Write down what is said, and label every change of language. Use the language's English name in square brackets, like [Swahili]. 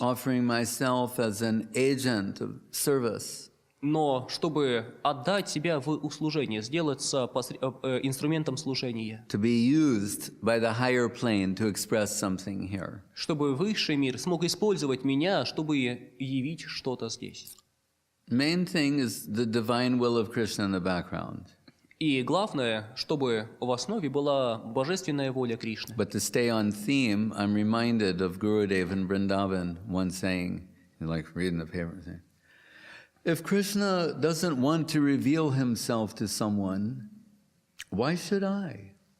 [English] Offering myself as an agent of service. [Russian] Но чтобы отдать себя в услужение, сделаться инструментом служения. [English] To be used by the higher plane to express something here. [Russian] Чтобы высший мир смог использовать меня, чтобы явить что-то здесь. [English] Main thing is the divine will of Krishna in the background. [Russian] И главное, чтобы в основе была божественная воля Кришны. [English] But to stay on theme, I'm reminded of Gurudev in Vrindavan once saying, like reading the paper, saying, if Krishna doesn't want to reveal himself to someone, why should I?